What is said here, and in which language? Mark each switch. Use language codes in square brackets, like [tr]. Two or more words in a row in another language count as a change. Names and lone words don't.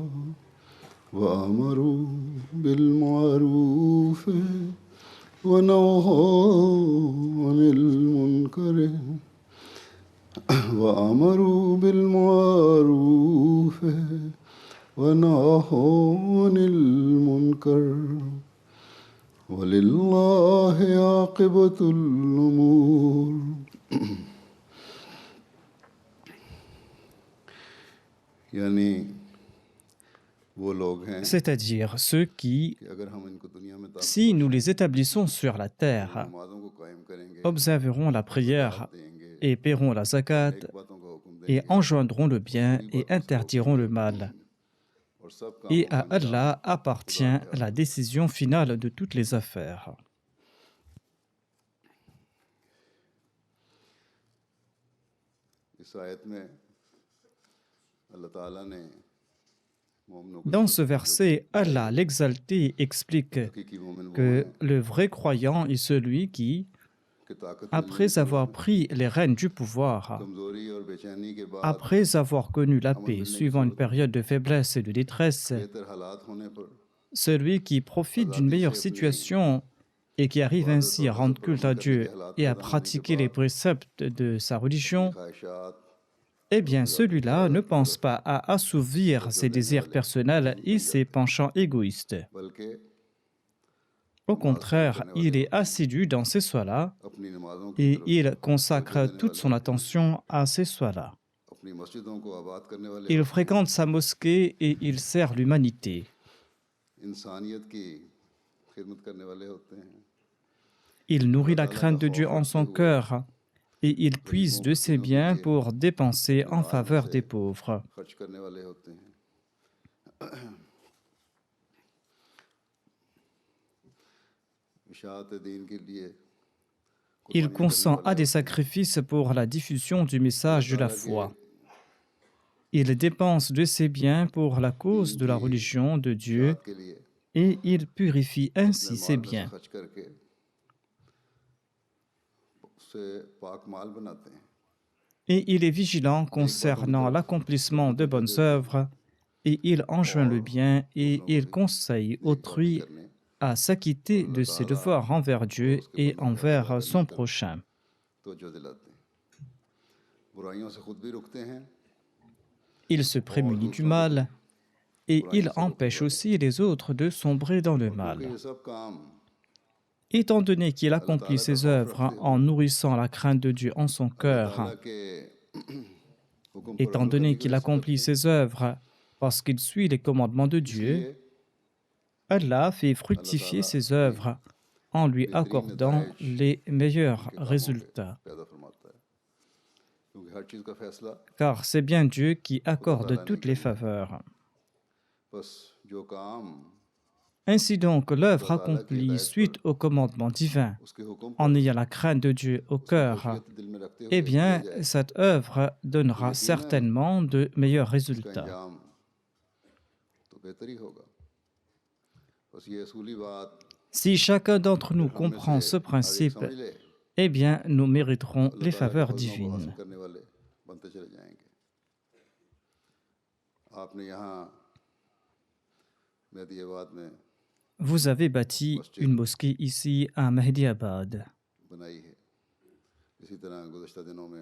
[ar] وأمروا بالمعروف ونهوا عن المنكر وأمروا بالمعروف ونهوا عن المنكر ولله عاقبة الأمور. [ur] یعنی وہ لوگ ہیں [fr] C'est-à-dire ceux qui, [ur] کہ اگر ہم ان کو دنیا میں [fr] si nous les établissons sur la terre, [ur] نمازوں کو قائم کریں گے, [fr] observeront la prière [ur] देंगे, [fr] et paieront la zakat [ur] نیک باتوں کا حکم [fr] et [ur] देंगे [fr] enjoindront le bien et interdiront le mal. [ur] اور سب [fr] Et [ur] कामों [fr] à [ur] का [fr] Allah appartient la décision finale de toutes les affaires. [ur] اس آیت میں اللہ تعالیٰ نے مومنوں کو [fr] Dans ce verset, Allah l'exalté explique [ur] حقیقی مومن وہ [fr] que [ur] हैं [fr] le vrai croyant est celui qui, [ur] کہ طاقت [fr] après avoir pris les rênes du pouvoir, [ur] کمزوری اور بے چینی کے بعد [fr] après avoir connu la paix suivant une période de faiblesse et de détresse, [ur] بہتر حالات ہونے پر [fr] celui qui profite d'une meilleure situation et qui arrive ainsi à rendre culte à Dieu et à pratiquer les préceptes de sa religion, [ur] ख्वाहिशात [fr] eh bien celui-là ne pense pas à assouvir ses désirs personnels et ses penchants égoïstes. [ur] बल्कि [fr] Au contraire, il est assidu dans ces soirs-là [ur] اپنی نمازوں کی [fr] et [ur] तरफ [fr] il consacre toute son attention à ces soirs-là. [ur] اپنی مسجدوں کو آباد کرنے والے [fr] Il fréquente sa mosquée et il sert l'humanité. [ur] انسانیت کی خدمت کرنے والے ہوتے ہیں [fr] Il nourrit la crainte de Dieu en son cœur et il puise de ses biens pour dépenser en faveur des pauvres. [ur] خرچ کرنے والے ہوتے ہیں اشاعت دین کے لیے [fr] Il consent à des sacrifices pour la diffusion du message de la foi. Il dépense de ses biens pour la cause de la religion de Dieu [ur] کے لیے [fr] et il purifie ainsi ses [ur] مال میں سے [fr] biens. [ur] خرچ کر کے اسے پاک مال بناتے ہیں [fr] Et il est vigilant concernant l'accomplissement de bonnes œuvres et il enjoint le bien et il conseille autrui à s'acquitter de ses devoirs envers Dieu et envers son prochain. [ur] توجہ دلاتے ہیں برائیوں سے خود بھی رکتے ہیں [fr] Il se prémunit du mal et il empêche aussi les autres de sombrer dans le [ur] اور کیونکہ [fr] mal. [ur] یہ سب کام [fr] Étant donné qu'il [ur] अल्लाह [fr] accomplit [ur] تعالیٰ کا [fr] ses [ur] खौफ [fr] œuvres [ur] रखते [fr] en [ur] हुए [fr] nourrissant la crainte de Dieu en son [ur] अल्लाह [fr] cœur, [ur] تعالیٰ کے حکم پر [fr] étant [ur] عمل کرنے [fr] donné [ur] की [fr] qu'il [ur] وجہ سے [fr] accomplit [ur] کرتے ہیں, [fr] ses œuvres parce qu'il suit les commandements de Dieu, [ur] इसलिए [fr] Allah fait [ur] अल्लाह [fr] fructifier [ur] ताला [fr] ses [ur] अपनी [fr] œuvres en lui [ur] बेहतरीन [fr] accordant [ur] नताइज [fr] les meilleurs [ur] ان کے کاموں پہ [fr] résultats. [ur] پیدا فرماتا ہے کیونکہ ہر چیز کا فیصلہ [fr] Car c'est bien Dieu qui [ur] खुदा [fr] accorde [ur] تعالیٰ نے [fr] toutes les [ur] کرنا ہے [fr] faveurs. [ur] بس جو کام [fr] Ainsi donc, [ur] खुदा [fr] l'œuvre [ur] تعالیٰ کی [fr] accomplie [ur] ہدایت پر [fr] suite au commandement divin, [ur] اس کے حکم [fr] en [ur] पर [fr] ayant la crainte de Dieu au [ur] उसकी [fr] cœur, [ur] خوفیت دل میں رکھتے [fr] eh [ur] ہوئے کیا [fr] bien, [ur] जाए [fr] cette œuvre [ur] तो [fr] donnera [ur] यकीनन [fr] certainement de meilleurs [ur] उसका [fr] résultats. [ur] انجام تو بہتر ہی ہوگا بس یہ اصولی بات [fr] Si chacun d'entre nous [ur] اگر ہم میں [fr] comprend [ur] से [fr] ce [ur] ہر ایک [fr] principe, [ur] سمجھ لے [fr] eh bien, nous mériterons [ur] अल्लाह [fr] les [ur] تعالیٰ کا [fr] faveurs [ur] فضل کو حاصل [fr] divines. [ur] کرنے والے بنتے چلے جائیں گے آپ نے یہاں مہدی آباد میں [fr] Vous avez bâti une mosquée ici à Mahdiabad. [ur] بنائی ہے اسی طرح گزشتہ دنوں میں